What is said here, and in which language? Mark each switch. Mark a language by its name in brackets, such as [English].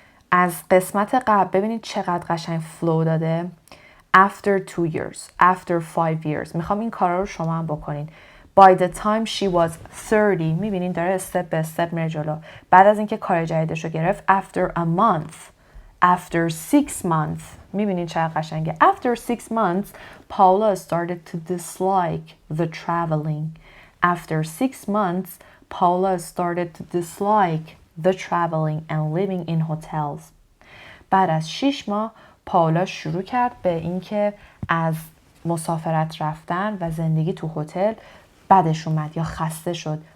[Persian] از قسمت قبل ببینید چقدر قشنگ فلو داده. [English] After 2 years. After 5 years. [Persian] میخوام این کارا رو شما هم بکنین. [English] By the time she was 30. [Persian] میبینین داره استپ به استپ میره جلو. بعد از اینکه کار جدیدش رو گرفت. [English] After a month. After 6 months. [Persian] میبینین چقدر قشنگه. [English] After 6 months, Paula started to dislike the traveling. After 6 months, Paula started to dislike the traveling and living in hotels. [Persian] بعد از 6 ماه پاولا شروع کرد به اینکه از مسافرت رفتن و زندگی تو هتل بدش اومد یا خسته شد.